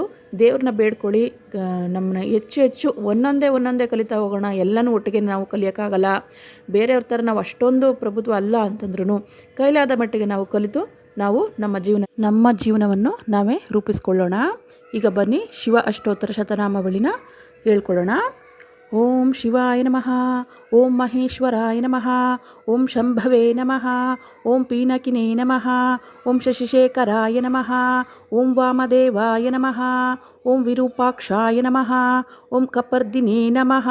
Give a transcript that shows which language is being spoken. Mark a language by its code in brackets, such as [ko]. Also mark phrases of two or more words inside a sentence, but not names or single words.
[kn] ದೇವ್ರನ್ನ ಬೇಡ್ಕೊಳ್ಳಿ. ನಮ್ಮನ್ನ ಹೆಚ್ಚು ಒಂದೊಂದೇ ಕಲಿತಾ ಹೋಗೋಣ. ಎಲ್ಲನೂ ಒಟ್ಟಿಗೆ ನಾವು ಕಲಿಯೋಕ್ಕಾಗಲ್ಲ. ಬೇರೆಯವ್ರ ಥರ ನಾವು ಅಷ್ಟೊಂದು ಪ್ರಭುತ್ವ ಅಲ್ಲ ಅಂತಂದ್ರೂ ಕೈಲಾದ ಮಟ್ಟಿಗೆ ನಾವು ಕಲಿತು ನಾವು ನಮ್ಮ ಜೀವನವನ್ನು ನಾವೇ ರೂಪಿಸ್ಕೊಳ್ಳೋಣ. ಈಗ ಬನ್ನಿ ಶಿವ ಅಷ್ಟೋತ್ತರ ಶತನಾಮಾವಳಿನ ಹೇಳ್ಕೊಳ್ಳೋಣ. [sa] ಓಂ ಶಿವಾಯ ನಮಃ. ಓಂ ಮಹೇಶ್ವರಾಯ ನಮಃ. ಓಂ ಶಂಭವೇ ನಮಃ. ಓಂ ಪೀನಕಿನೇ ನಮಃ. ಓಂ ಶಶಿಶೇಖರಾಯ ನಮಃ. ಓಂ ವಾಮದೇವಾಯ ನಮಃ. ಓಂ ವಿರೂಪಾಕ್ಷಾಯ ನಮಃ. ಓಂ ಕಪರ್ದಿನೇ ನಮಃ.